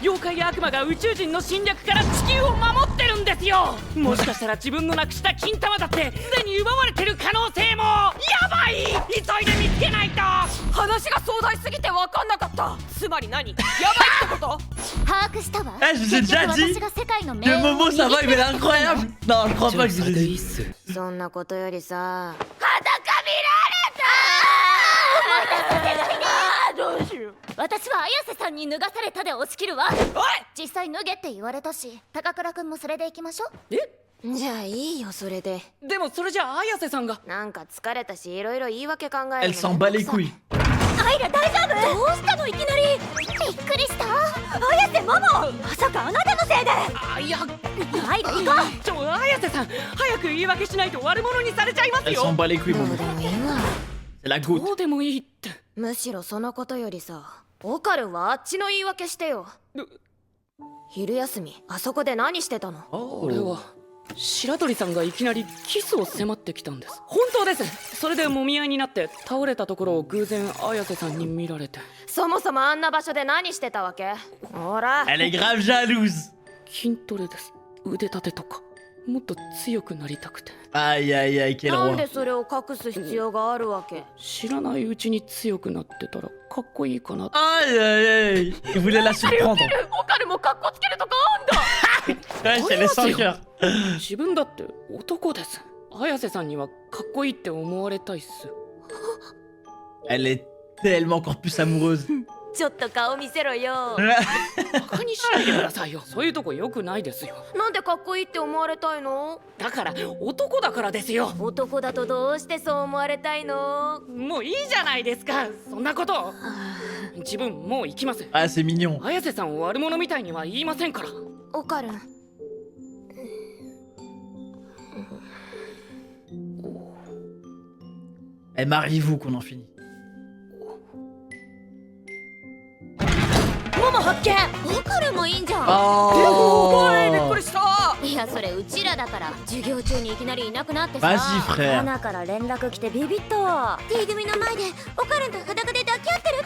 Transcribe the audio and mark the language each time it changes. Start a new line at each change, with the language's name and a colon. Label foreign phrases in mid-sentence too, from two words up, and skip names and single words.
Japanese: 妖怪や悪魔が宇宙人の侵略から地球を守ってるんですよ。もしかしたら自分のなくした金玉だってすでに奪われてる可能性も。やばい、急いで見つけないと。話が壮大すぎて分かんなかった。つまり何？やばいってこと？把握したわ。
French: Eh, je vous ai déjà dit.
Japanese: 私が世界の
French: Le
Japanese: 命運を
French: Momo, ça va, mais elle est incroyable. Non, je crois pas que je
Japanese: それ
French: l'ai
Japanese: でいい
French: dit.
Japanese: っす。そんなことよりさ、私は綾瀬さんに脱がされたで押し切るわ。実際脱げって言われたし、高倉くんもそれでいきましょう。じゃあいいよそれで。でもそれじゃあ綾瀬さんが。なんか疲れたし、いろいろ言い訳考える
French: Elle s'en bat les couilles.
Japanese: アイラ大丈夫？どうしたのいきなり。びっくりした。綾瀬ママ、まさかあなたのせいで。あ、いや、アイラ行こう。綾瀬さん、早く言い訳しないと悪者にされちゃいます
French: Elle
Japanese: よ。
French: s'en bat les couilles,
Japanese: どう
French: Momo.
Japanese: でもいいわ。
French: C'est la
Japanese: ど
French: goutte.
Japanese: うでもいいって。むしろそのことよりさ、オカルンはあっちの言い訳してよ。昼休みあそこで何してたの？俺は白鳥さんがいきなりキスを迫ってきたんです。本当です。それでもみ合いになって倒れたところを偶然綾瀬さんに見られて。そもそもあんな場所で何してたわけ？ほら
French: Elle est grave jalouse.
Japanese: 筋トレです。腕立てとかもっと強くなりたくて。
French: Aïe, aïe, aïe, quel
Japanese: なん
French: roi.
Japanese: でそれを隠す必要があるわけ？知らないうちに強くなってたらかっこいいかな。
French: Aïe, aïe, aïe. Il voulait la surprendre.
Japanese: オカルンもカッコつけるとかあんだ。
French: Wesh, elle est sans cœur.
Japanese: 自分だって男です。綾瀬さんにはかっこいいって思われたいっす。
French: Elle est tellement encore plus amoureuse.
Japanese: ちょっと顔見せろよ。バカにしないでくださいよ。そういうとこ良くないですよ。なんでかっこいいって思われたいの？だから男だからですよ。男だとどうしてそう思われたいの？もういいじゃないですか、そんなこと。自分もう行きます。
French: Ah, c'est mignon.
Japanese: 綾瀬さんを悪者みたいには言いませんから。オカルン。
French: Eh, mariez-vous qu'on en finit.
Japanese: ママ発見。オカルンもいいんじゃん。 Oh. びっくりした。いやそれうちらだから。授業中にいきなりいなくなってさ。
French: Vas-y, frère.
Japanese: 花から連絡来てビビったわ。T組の前でオカルンと裸で抱き合ってる。